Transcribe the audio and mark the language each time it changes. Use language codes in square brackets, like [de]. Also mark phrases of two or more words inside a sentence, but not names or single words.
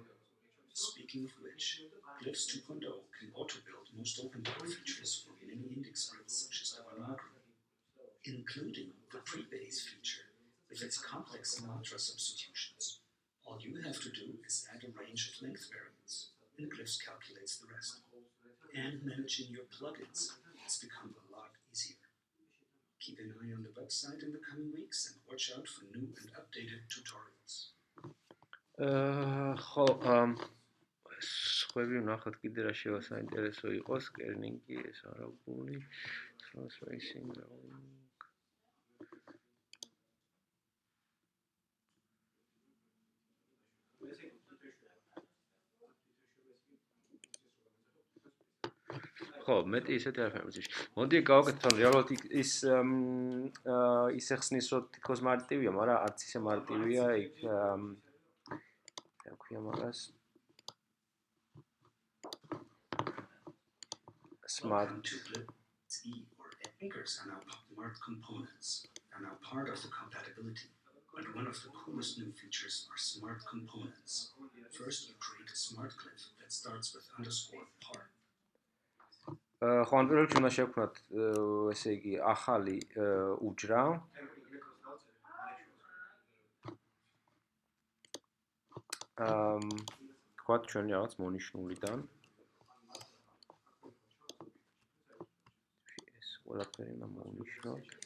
[en] Speaking of which, Glyphs 2.0 can auto-build most open-door features for many index scripts such as Devanagari, including the pre-base feature with its complex mantra substitutions. All you have to do is add a range of length variants, and Glyphs calculates the rest. And managing your plugins has become a lot easier. Keep an eye on the website in the coming weeks and watch out for new and updated tutorials. [ka] სხვები ვნახოთ კიდე რა შევა საინტერესო იყოს, კერნინგი, ეს არაბული, translation. ხო, მეტი ისეთი არ ფერმის. მოდი გავაკეთოთ, რომ რეალურად ის ეხსნის, რომ თითქოს მარტივია, მაგრამ არც ისე მარტივია, იქ რა ქვია მაგას smart [en] or anchors are now smart components, are now part of the compatibility. But one of the coolest new features are smart components. First, you create a smart glyph that starts with _part. [ka] ხო, ან პირველ რიგში უნდა შევქმნათ, ესე იგი, ახალი უჯრა. თქვათ ჩვენი რაღაც მონიშნულიდან. ეს ყველაფერი უნდა მოვნიშნოთ.